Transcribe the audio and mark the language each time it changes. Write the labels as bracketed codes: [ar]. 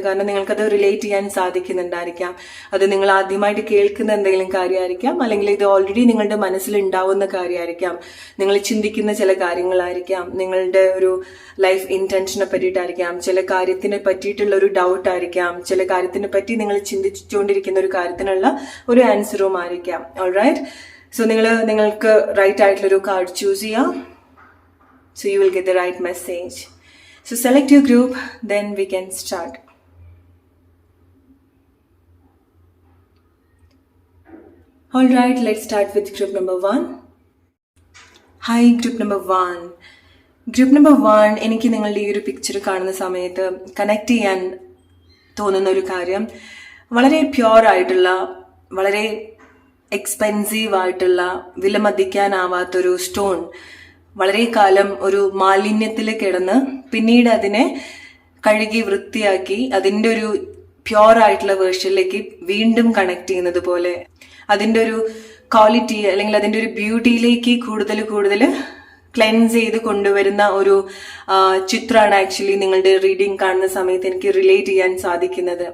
[ml] കാരണം നിങ്ങൾക്കത് റിലേറ്റ് ചെയ്യാൻ സാധിക്കുന്നുണ്ടായിരിക്കാം. അത് നിങ്ങൾ ആദ്യമായിട്ട് കേൾക്കുന്ന എന്തെങ്കിലും കാര്യമായിരിക്കാം, അല്ലെങ്കിൽ ഇത് ഓൾറെഡി നിങ്ങളുടെ മനസ്സിൽ ഉണ്ടാവുന്ന കാര്യമായിരിക്കാം, നിങ്ങൾ ചിന്തിക്കുന്ന ചില കാര്യങ്ങളായിരിക്കാം, നിങ്ങളുടെ ഒരു ലൈഫ് ഇന്റൻഷനെ പറ്റിയിട്ടായിരിക്കാം, ചില കാര്യത്തിനെ പറ്റിയിട്ടുള്ള ഒരു ഡൗട്ട് ആയിരിക്കാം, ചില കാര്യത്തിനെ പറ്റി നിങ്ങൾ ചിന്തിച്ചുകൊണ്ടിരിക്കുന്ന ഒരു കാര്യത്തിനുള്ള ഒരു ആൻസറും ആയിരിക്കാം. ഓൾറൈറ്റ്. [en] so [ml] നിങ്ങൾക്ക് റൈറ്റ് ആയിട്ടുള്ളൊരു കാർഡ് ചൂസ് ചെയ്യാം. [en] So you will get the right message. So select your group, then we can start. All right, let's start with group number 1. Hi, group number 1. [ml] Group number 1, എനിക്ക് നിങ്ങളുടെ ഈ ഒരു picture കാണുന്ന സമയത്ത് connect ചെയ്യാൻ തോന്നുന്ന ഒരു കാര്യം, വളരെ പ്യുവർ ആയിട്ടുള്ള, വളരെ എക്സ്പെൻസീവ് ആയിട്ടുള്ള, വിലമതിക്കാനാവാത്തൊരു സ്റ്റോൺ വളരെ കാലം ഒരു മാലിന്യത്തിൽ കിടന്ന് പിന്നീട് അതിനെ കഴുകി വൃത്തിയാക്കി അതിൻ്റെ ഒരു പ്യുവർ ആയിട്ടുള്ള വേർഷനിലേക്ക് വീണ്ടും കണക്ട് ചെയ്യുന്നത് പോലെ, അതിൻ്റെ ഒരു ക്വാളിറ്റി അല്ലെങ്കിൽ അതിൻ്റെ ഒരു ബ്യൂട്ടിയിലേക്ക് കൂടുതൽ ക്ലെൻസ് ചെയ്ത് കൊണ്ടുവരുന്ന ഒരു ചിത്രമാണ് ആക്ച്വലി നിങ്ങളുടെ റീഡിംഗ് കാണുന്ന സമയത്ത് എനിക്ക് റിലേറ്റ് ചെയ്യാൻ സാധിക്കുന്നത്.